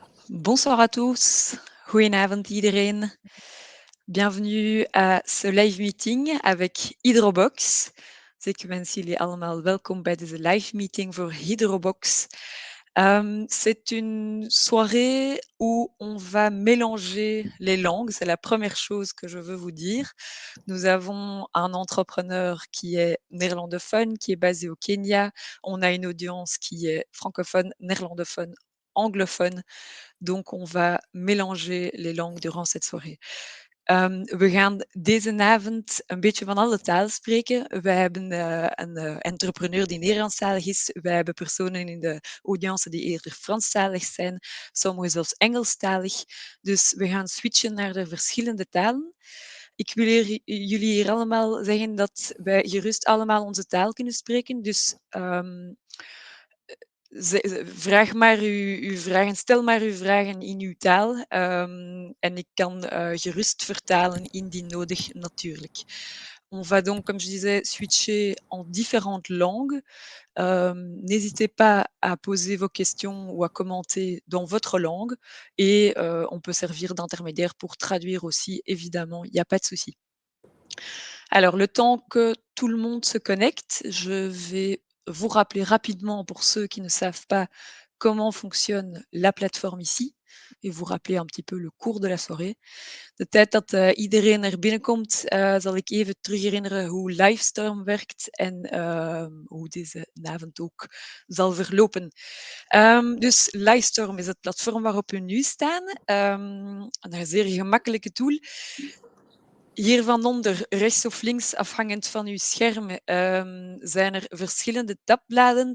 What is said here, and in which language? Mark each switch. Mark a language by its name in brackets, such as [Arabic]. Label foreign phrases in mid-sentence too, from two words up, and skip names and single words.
[French] Bonsoir à tous. [Dutch] Goedenavond iedereen. [French] Bienvenue à ce [English] live meeting [French] avec HydroBox. [Dutch] Dus ik wens jullie allemaal welkom bij deze [English] live meeting [Dutch] voor HydroBox. [French] C'est une soirée où on va mélanger les langues. C'est la première chose que je veux vous dire. Nous avons un entrepreneur qui est néerlandophone, qui est basé au Kenya. On a une audience qui est francophone, néerlandophone, anglophone. Donc on va mélanger les langues durant cette soirée. [Dutch] We gaan deze avond een beetje van alle talen spreken. We hebben een entrepreneur die Nederlandstalig is. Wij hebben personen in de audience die eerder Franstalig zijn. Sommigen zelfs Engelstalig. Dus we gaan switchen naar de verschillende talen. Ik wil jullie hier allemaal zeggen dat wij gerust allemaal onze taal kunnen spreken. Dus vraag maar uw vragen, stel maar uw vragen in uw taal en ik kan gerust vertalen indien nodig natuurlijk. [French] On va donc, comme je disais, switcher en différentes langues. N'hésitez pas à poser vos questions ou à commenter dans votre langue et on peut servir d'intermédiaire pour traduire aussi, évidemment, il n'y a pas de souci. Alors, le temps que tout le monde se connecte, je vais vous rappeler rapidement, pour ceux qui ne savent pas comment fonctionne la plateforme ici, et vous rappeler un petit peu le cours de la soirée. [Dutch] De tijd dat iedereen er binnenkomt, zal ik even terug herinneren hoe Livestorm werkt en hoe deze avond ook zal verlopen. Dus Livestorm is het platform waarop we nu staan. Een zeer gemakkelijke tool. Hier van onder, rechts of links, afhangend van uw scherm, zijn er verschillende tabbladen.